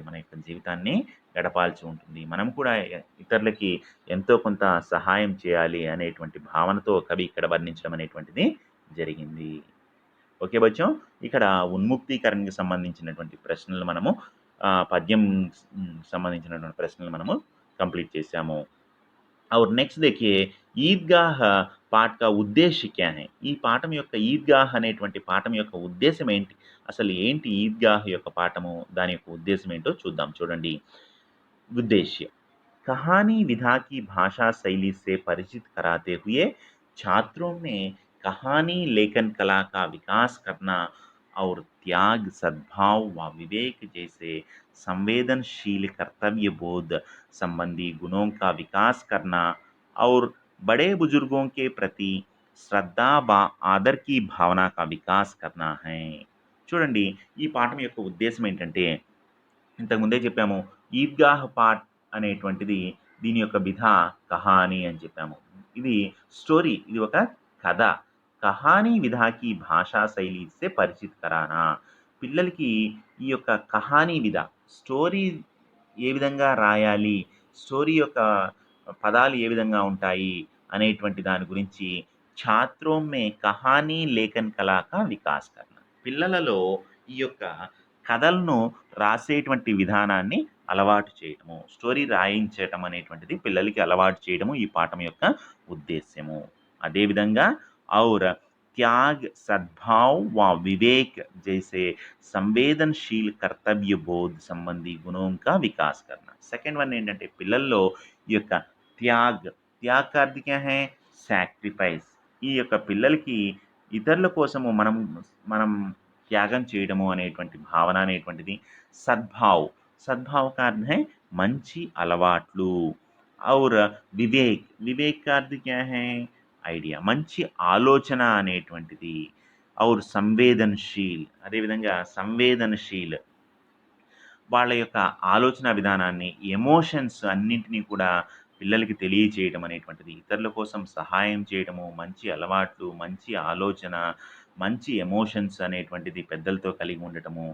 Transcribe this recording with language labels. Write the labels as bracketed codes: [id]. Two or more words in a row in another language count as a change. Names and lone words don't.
[te] మన యొక్క జీవితాన్ని గడపాల్సి ఉంటుంది. మనం కూడా ఇతరులకి ఎంతో కొంత సహాయం చేయాలి అనేటువంటి భావనతో కవి ఇక్కడ వర్ణించడం అనేటువంటిది జరిగింది. ఓకే బచ్చం. ఇక్కడ ఉన్ముక్తీకరణకి సంబంధించినటువంటి ప్రశ్నలు మనము పద్యం సంబంధించినటువంటి ప్రశ్నలు మనము కంప్లీట్ చేశాము. [hi] और నెక్స్ట్ देखिए ईदगाह पाठ का उद्देश्य क्या है? [te] ఈ పాఠం యొక్క ఈద్గాహ్ అనేటువంటి పాఠం యొక్క ఉద్దేశ్యం ఏంటి? అసలు ఏంటి ఈద్గాహ్ యొక్క పాఠము? దాని యొక్క ఉద్దేశ్యం ఏంటో చూద్దాం. చూడండి. [hi] उद्देश्य कहानी विधा की भाषा शैली से परिचित कराते हुए छात्रों में कहानी लेखन कला का विकास करना और त्याग सद्भाव व विवेक जैसे संवेदनशील कर्तव्य बोध संबंधी गुणों का विकास करना और बड़े बुजुर्गों के प्रति श्रद्धा व आदर की भावना का विकास करना है. [te] చూడండి ఈ పాఠం యొక్క ఉద్దేశం ఏంటంటే ఇంతకుముందే చెప్పాము ఈద్గాహ్ పాఠ్ అనేటువంటిది దీని యొక్క [hi] विधा कहानी [te] అని చెప్పాము. ఇది స్టోరీ, ఇది ఒక కథ. [hi] कहानी विधा की भाषा शैली से परिचित कराना. [te] పిల్లలకి ఈ యొక్క కహానీ విధ స్టోరీ ఏ విధంగా రాయాలి, స్టోరీ యొక్క పదాలు ఏ విధంగా ఉంటాయి అనేటువంటి దాని గురించి [hi] छात्रों में कहानी लेखन कला का विकास करना. [te] పిల్లలలో ఈ యొక్క కథలను రాసేటువంటి విధానాన్ని అలవాటు చేయటము, స్టోరీ రాయించటం అనేటువంటిది పిల్లలకి అలవాటు చేయడము ఈ పాఠం యొక్క ఉద్దేశ్యము. [hi] అదేవిధంగా ఔర్ त्याग सद्भाव व विवेक जैसे संवेदनशील कर्तव्य बोध संबंधी गुणों का विकास करना. [en] second one [te] ఏంటంటే పిల్లల్లో ఈ యొక్క [hi] త్యాగ్ का अर्थ क्या है? [te] సాక్రిఫైస్. ఈ యొక్క పిల్లలకి ఇతరుల కోసము మనం త్యాగం చేయడము అనేటువంటి భావన అనేటువంటిది. [hi] సద్భావ్ का अर्थ है [te] మంచి అలవాట్లు. [hi] और వివేక్, వివేక్ का अर्थ क्या है? [te] ఐడియా, మంచి ఆలోచన అనేటువంటిది. ఔర్ సంవేదనశీల్, అదేవిధంగా సంవేదనశీల్ వాళ్ళ యొక్క ఆలోచన విధానాన్ని, ఎమోషన్స్ అన్నింటినీ కూడా పిల్లలకి తెలియచేయడం అనేటువంటిది, ఇతరుల కోసం సహాయం చేయడము, మంచి అలవాట్లు, మంచి ఆలోచన, మంచి ఎమోషన్స్ అనేటువంటిది పెద్దలతో కలిగి ఉండటము,